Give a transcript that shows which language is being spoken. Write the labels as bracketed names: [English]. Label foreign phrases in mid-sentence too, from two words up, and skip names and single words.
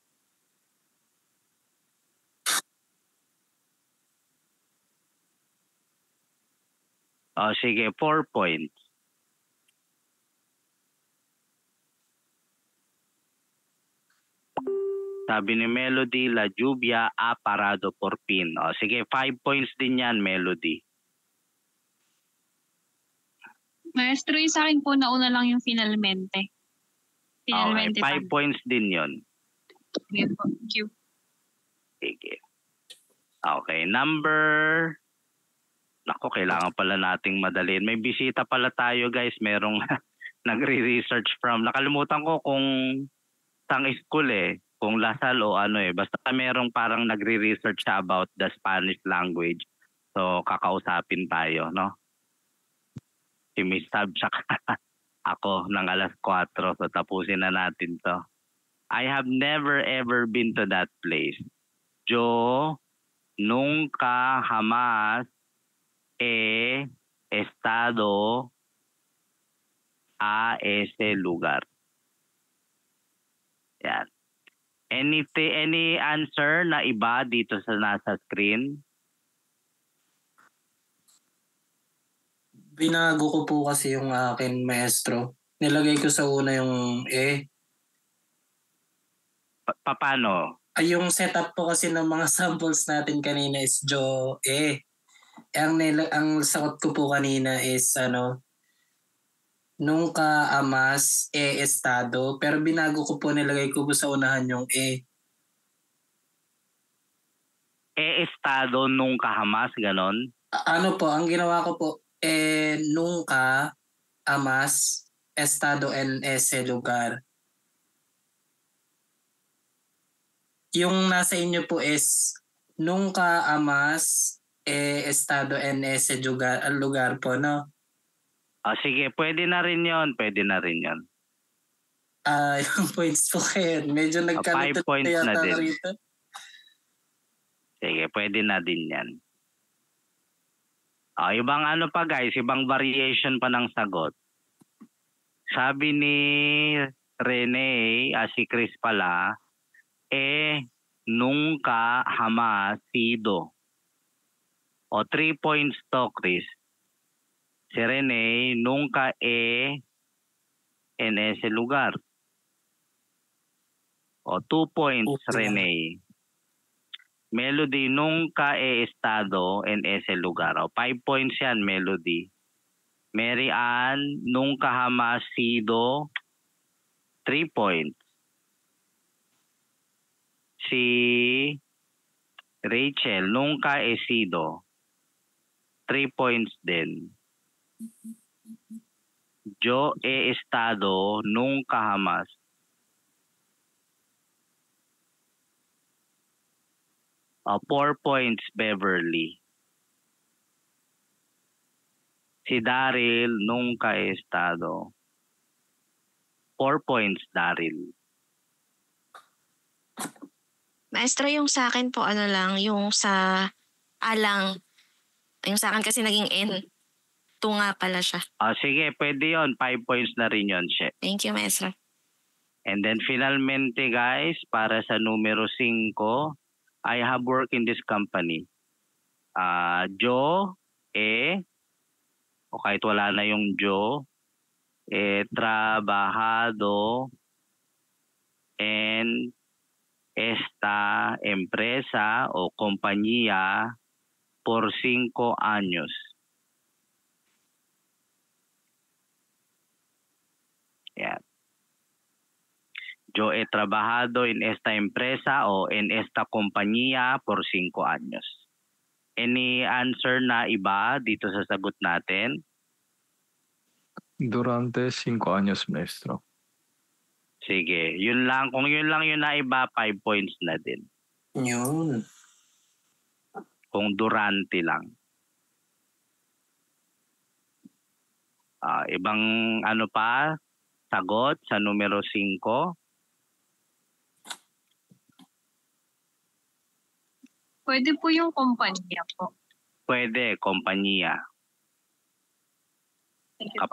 [Filipino] O sige, 4 points. Sabi ni Melody, [Spanish] La Lluvia ha parado por fin. [Filipino] O sige, 5 points din yan, Melody. Maestro, yung sa akin po nauna lang yung finalmente. Okay, Finalmente 5 points din yon. Sige po. [English] Thank you. [Filipino] Sige. Okay, number... Nako, kailangan pala nating madalin. May bisita pala tayo, guys. Merong nagre-research from... Nakalimutan ko kung sang school eh. Kung Lasal o ano eh. Basta merong parang nagre-research siya [English] about the Spanish language. [Filipino] So, kakausapin tayo, no? Si Miss Tab tsaka ako ng alas 4. So, tapusin na natin to. [English] I have never ever been to that place. [Spanish] Yo nunca jamás he estado a ese lugar. [Filipino] Yan. [English] Any answer [Filipino] na iba dito sa nasa screen? Binago ko po kasi yung akin, maestro. Nilagay ko sa una yung Paano? Ay, yung setup po kasi ng mga samples natin kanina is Jo. Ang sagot ko po kanina is [Spanish] nunca amas estado. [Filipino] Pero binago ko po, nilagay ko po sa unahan yung [Spanish] Estado nunca jamás, [Filipino] ganon? Ano po, ang ginawa ko po, [Spanish] nunca amas estado en ese lugar. [Filipino] Yung nasa inyo po is [Spanish] nunca amas estado en ese lugar [Filipino] po, no? Sige, pwede na rin yon. Pwede na rin yon. Yung points po kayo. Medyo 5 points na din. Rito. Sige, pwede na din yan. Ibang ano pa guys, ibang variation pa ng sagot. Sabi ni Rene, si Chris pala, [Spanish] nunca jamás sido. [Filipino] O 3 points to, Chris. Si Rene, [Spanish] nunca en ese lugar. [Filipino] O 2 points, Okay. Rene. [Spanish] Melody, nunca he estado en ese lugar. [Filipino] O 5 points yan, Melody. Mary Ann, [Spanish] nunca jamás sido. [Filipino] 3 points. Si Rachel, [Spanish] nunca he sido. [Filipino] 3 points din. [Spanish] Yo he estado, nunca jamás. [Filipino] Oh, 4 points, Beverly. Si Daryl, [Spanish] nunca he estado. [Filipino] 4 points, Daryl. Maestro, yung sa akin po, yung sa alang. Yung sa akin kasi naging N. Tunga pala siya. Sige, pwede yon. 5 points na rin yon, She. [English] Thank you, maestro. And then finalmente, [Filipino] guys, para sa numero 5, [English] I have worked in this company. [Spanish] Yo, [Filipino] o kahit wala na yung yo, [Spanish] trabajado en esta empresa o compañía por 5 años. [Filipino] Yan. [Spanish] Yo he trabajado en esta empresa o en esta compañía por 5 años. [English] Any answer [Filipino] na iba dito sa sagot natin? [Spanish] Durante 5 años, maestro. [Filipino] Sige, yun lang. Kung yun lang yun na iba, 5 points na din. Yun. Kung durante lang. Ibang ano pa? Sagot sa numero 5? Pwede po yung kumpanya po. Pwede, kompanya. [English] Thank you po.